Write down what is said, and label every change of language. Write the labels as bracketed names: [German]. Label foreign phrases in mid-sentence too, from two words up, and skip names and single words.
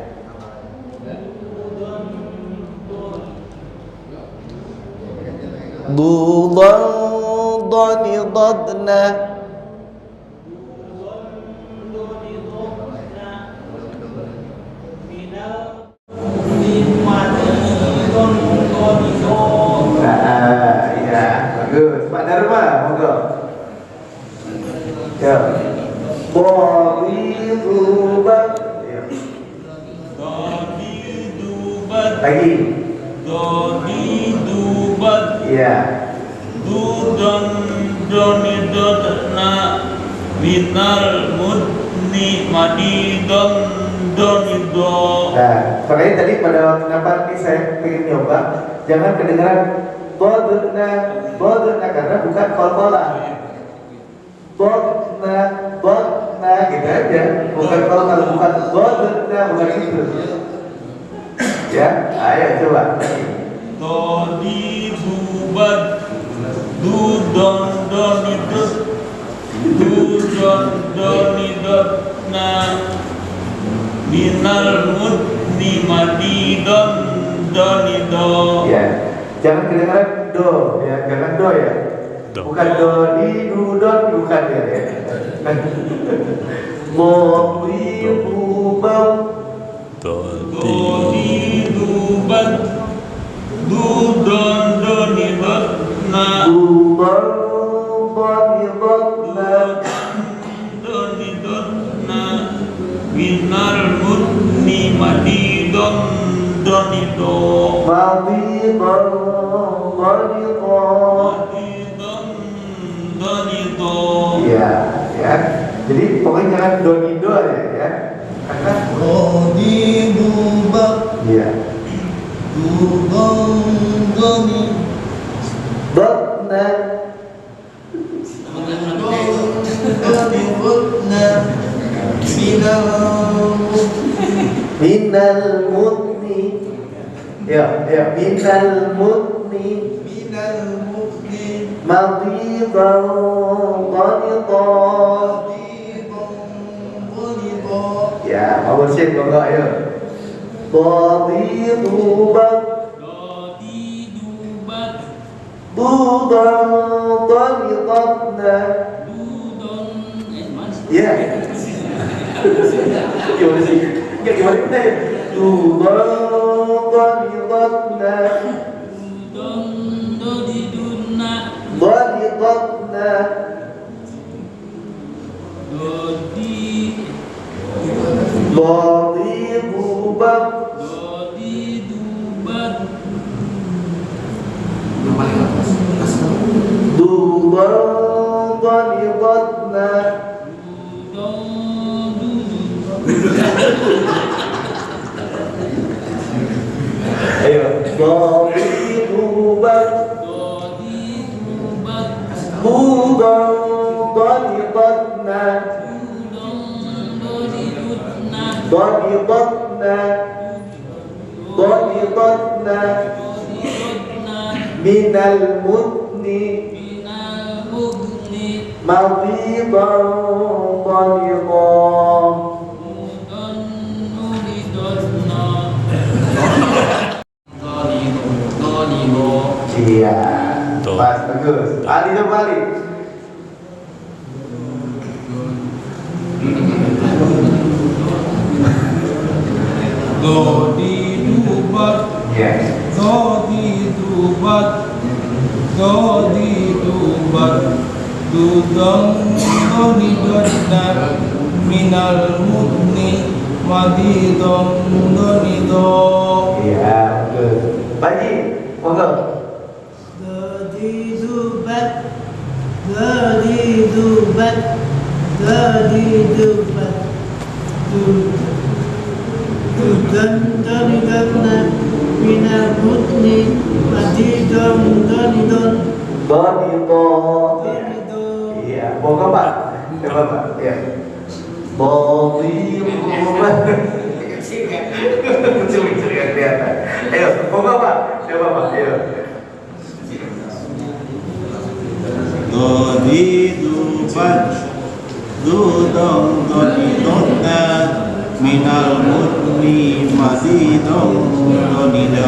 [Indonesian] Dudan danidadna iya, bagus. Pak Dharma, monggo. Ya. Dadidu bad. Dadidu bad. Lagi. Dadidu bad. Iya. Dudan donidotna minal mudni madidon donido. Nah, makanya tadi pada waktu kenapa nih saya pengen nyoba, jangan kedengaran bodna karena bukan kolkola. Bodna gitu aja, bukan kalau bukan bodna bukan itu. Ya, ayo coba. Dadidu bad. Dudon donidot. Dudon donidotna minal mudni madidon donido. Ya, jangan kedengaran do, ya, jangan do ya. Bukan do di dudon bukan ya. Dadidu bad. Dadidu bad. Dudon donidotna Dudan danidadna donidotna minal mudni madidon donido. madidan danidan. Madidon donido. Iya, ya. Jadi pokoknya jangan donido aja ya. Karena Dadidu bad. iya. Dudon doni. Dotna Donidotna minal mudni. Ya, minal mudni madidan danidan. Ya, mau bersin monggo ayo. Dadidu bad. Dadidu bad. Dudan danidadna. Dudon Iya. Gimana sih? Enggak gimana kita ya? Dudan danidadna. Dudon doniduna. Danidadna. Dodi Dodi dubat. Dodi dubat. Dudan donidatna. Ayo, dodi dubat. Dodi dubat. Dudan donidatna. Donidatna. Donidatna. Minal mudni. Madidan donidan. Iya, pas, bagus. Ali coba Ali. Dodi dubat. Iya. Dodi dubat. Dodi dubat. Dudang dodi dodna minal mudni madidon donido. Iya, bagus. Baji, monggo. Dodi dubat, dodi dubat, dodi dubat, dudan donidatna minal mudni madidon donidon. Donido. Iya, monggo Pak. Coba Pak. Iya. Dodi dubat. Kecil-kecil ya kelihatan. Ayo, monggo Pak. Coba Pak. Ayo. Dodi dubat. Dudong donidonna minal mudni madidong donido.